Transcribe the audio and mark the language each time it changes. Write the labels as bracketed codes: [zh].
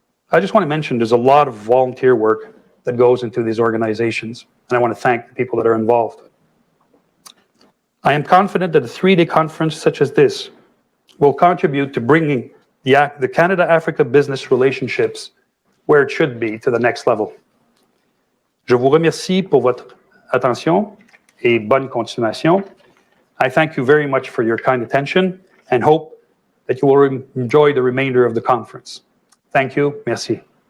[en] I just want to mention there's a lot of volunteer work that goes into these organizations, and I want to thank the people that are involved. I am confident that a three-day conference such as this will contribute to bringing the Canada-Africa business relationships where it should be to the next level. [fr] Je vous remercie pour votre attention et bonne continuation. [en] I thank you very much for your kind attention and hope that you will enjoy the remainder of the conference. Thank you. Merci.